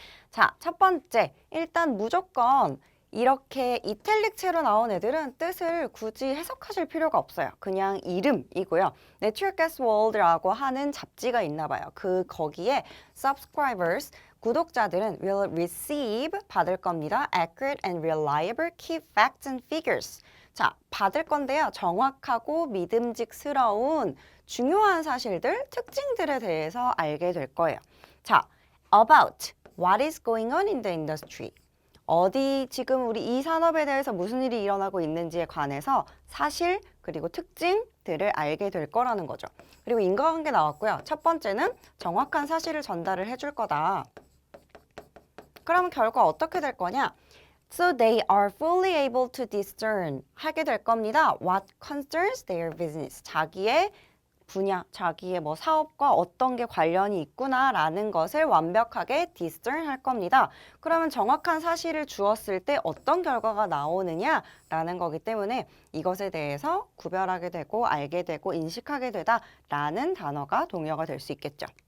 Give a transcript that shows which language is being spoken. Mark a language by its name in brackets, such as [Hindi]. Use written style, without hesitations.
[Korean] 자, 첫 번째, 일단 무조건 이렇게 이탈릭체로 나온 애들은 뜻을 굳이 해석하실 필요가 없어요. 그냥 이름이고요. Nature Gas World라고 하는 잡지가 있나 봐요. 거기에 subscribers, 구독자들은 [English] will receive, [Korean] 받을 겁니다. [English] Accurate and reliable key facts and figures. [Korean] 자, 받을 건데요. 정확하고 믿음직스러운 중요한 사실들, 특징들에 대해서 알게 될 거예요. 자, [English] about What is going on in the industry? [Korean] 지금 우리 이 산업에 대해서 무슨 일이 일어나고 있는지에 관해서 사실 그리고 특징들을 알게 될 거라는 거죠. 그리고 인과관계 나왔고요. 첫 번째는 정확한 사실을 전달을 해줄 거다. 그러면 결과 어떻게 될 거냐? [English] So they are fully able to discern [Korean] 하게 될 겁니다. [English] What concerns their business? [Korean] 자기의 분야, 자기의 뭐 사업과 어떤 게 관련이 있구나라는 것을 완벽하게 discern 할 겁니다. 그러면 정확한 사실을 주었을 때 어떤 결과가 나오느냐라는 거기 때문에 이것에 대해서 구별하게 되고 알게 되고 인식하게 되다라는 단어가 동의어가 될 수 있겠죠.